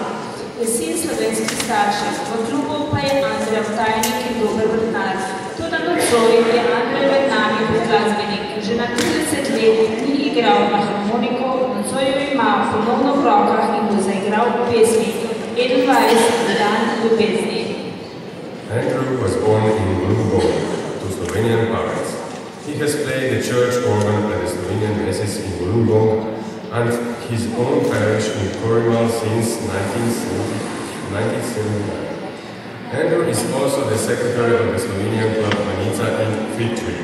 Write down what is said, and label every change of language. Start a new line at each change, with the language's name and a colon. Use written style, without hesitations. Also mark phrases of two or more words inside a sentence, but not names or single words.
Slovenian: Je sin slovenskih staršev, v klubu pa je Andrej tajnik in dober vrtnar. Toda nocoj je Andrej med nami glasbenik, že na 30 let ni igral na harmoniko, nocoj jo ima ponovno v rokah in bo zaigral v pesmi 21 dan ljubezni.
English: Andrew was born in Wollongong to Slovenian parents. He has played the church organ at the Slovenian Masses in Wollongong and his own parish in Corrimal since 1979. Andrew is also the secretary of the Slovenian club Planica in Fitri.